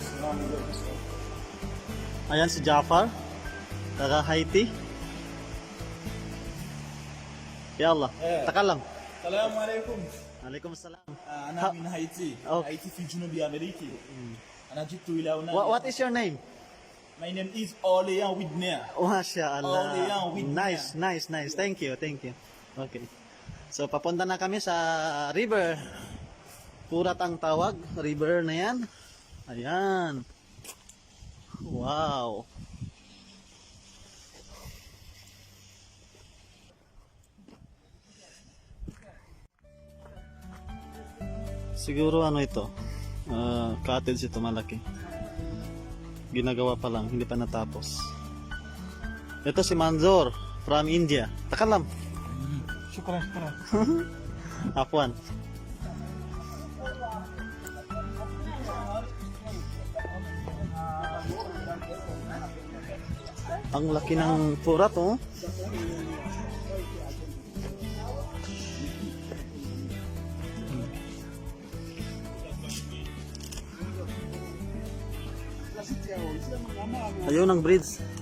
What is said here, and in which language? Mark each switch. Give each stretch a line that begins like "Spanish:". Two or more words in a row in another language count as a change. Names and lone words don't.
Filipino: Ayan si Jafar, taga Haiti.
Arabic: يا الله، تكلم. السلام عليكم. عليكم السلام. أنا من هايتي. هايتي في جنوب أمريكا. أنا جئت إلى هنا.
English: What is your name? My name is Olean Widner.
Arabic: ما شاء الله.
English: Olean Widner. Nice. Thank you. Okay.
Filipino: So papunta na kami sa river. Furat ang tawag, river na yan. Ayan. Wow. Siguro ano ito, cottage ito malaki. Ginagawa pa lang, hindi pa natapos. Ito si Manzor from India. Takalam.
Arabic: شكرا. Afwan.
Filipino: Ang laki ng Furat oh. Ayun ang bridge.